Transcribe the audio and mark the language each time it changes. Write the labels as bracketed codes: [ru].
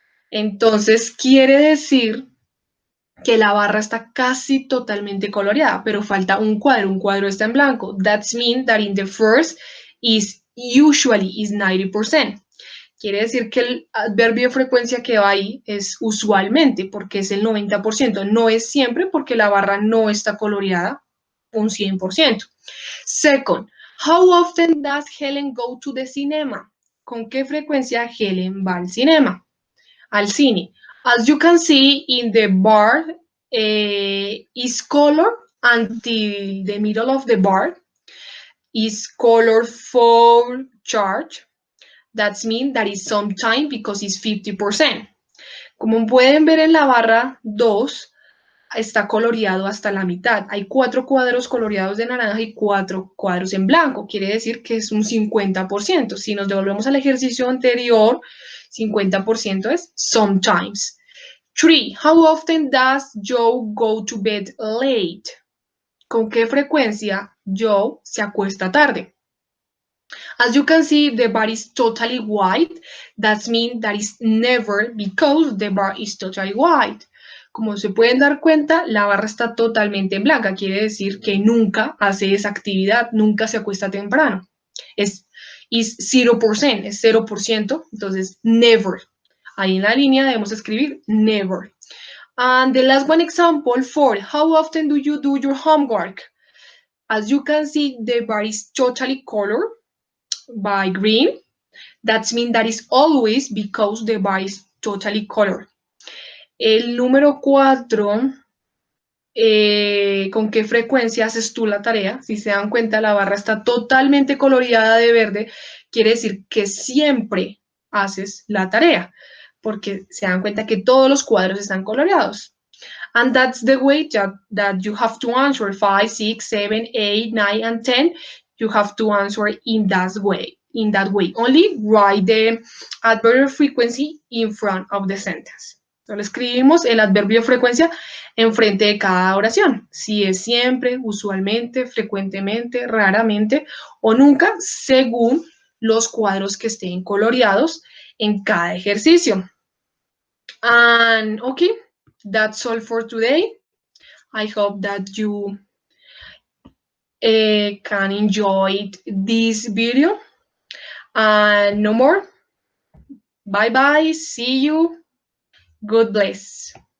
[es] Entonces, quiere decir que la barra está casi totalmente coloreada, pero falta un cuadro está en blanco. [en] That means that in the first is usually is 90%. [es] Quiere decir que el adverbio de frecuencia que va ahí es usualmente, porque es el 90%. No es siempre, porque la barra no está coloreada un 100%. [en] Second, how often does Helen go to the cinema? [es] ¿Con qué frecuencia Helen va al cinema? Al cine. [en] As you can see in the bar is color until the middle of the bar, is color for charge. That means that is some time because it's 50%. [es] Como pueden ver en la barra 2, está coloreado hasta la mitad. Hay 4 cuadros coloreados de naranja y 4 cuadros en blanco. Quiere decir que es un 50%. Si nos devolvemos al ejercicio anterior, 50% es sometimes. 3. [en] How often does Joe go to bed late? [es] ¿Con qué frecuencia Joe se acuesta tarde? [en] As you can see, the bar is totally white. That means that is never because the bar is totally white. [es] Como se pueden dar cuenta, la barra está totalmente en blanca. Quiere decir que nunca hace esa actividad, nunca se acuesta temprano. Es 0%, es 0%, entonces never. Ahí en la línea debemos escribir never. [en] And the last one example, 4. How often do you do your homework? As you can see, the bar is totally colored by green. That means that is always because the bar is totally colored. [es] El número 4, ¿con qué frecuencia haces tú la tarea? Si se dan cuenta, la barra está totalmente coloreada de verde, quiere decir que siempre haces la tarea, porque se dan cuenta que todos los cuadros están coloreados. [en] And that's the way that you have to answer 5, 6, 7, 8, 9, and 10. You have to answer in that way. Only write the adverb frequency in front of the sentence. [es] Solo escribimos el adverbio de frecuencia enfrente de cada oración. Si es siempre, usualmente, frecuentemente, raramente o nunca, según los cuadros que estén coloreados en cada ejercicio. [en] And okay, that's all for today. I hope that you can enjoy this video. And no more. Bye bye. See you. God bless.